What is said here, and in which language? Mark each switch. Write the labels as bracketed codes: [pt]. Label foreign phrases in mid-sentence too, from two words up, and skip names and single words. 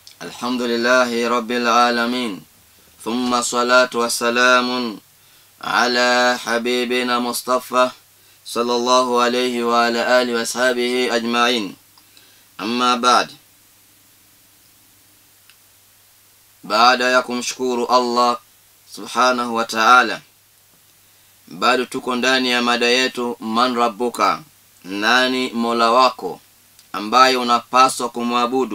[ar] الحمد لله رب العالمين، ثم الصلاة والسلام على حبيبنا مصطفى صلى الله عليه وعلى آله وصحبه أجمعين. [sw] أما baada ya kumshukuru [ar] الله سبحانه وتعالى, [sw] bado tuko ndani ya mada yetu [ar] من ربك, [sw] nani mola wako ambaye unapaswa kumwabudu.